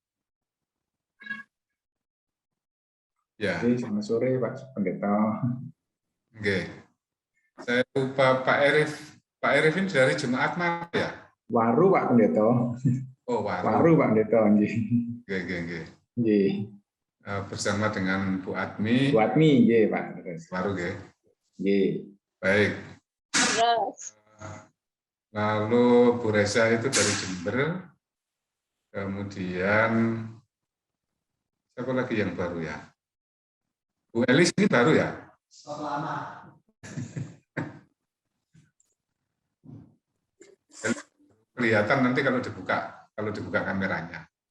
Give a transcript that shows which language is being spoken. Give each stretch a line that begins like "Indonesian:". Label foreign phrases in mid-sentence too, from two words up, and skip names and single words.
Indonesian: Ya. Selamat sore Pak Pendeta. Oke. Saya lupa Pak Arif. Pak Arif ini dari Jemaat mana ya? Waru Pak Pendeta. Oh, Waru. Waru Pak Pendeta. Oke. Nggih. Bersama dengan Bu Admi. Bu Admi, nggih Pak. Waru, nggih. Nggih. Baik. Lalu Bu Reza itu dari Jember. Kemudian siapa lagi yang baru ya? Bu Elis ini baru ya? Lama. Kelihatan nanti kalau dibuka kameranya.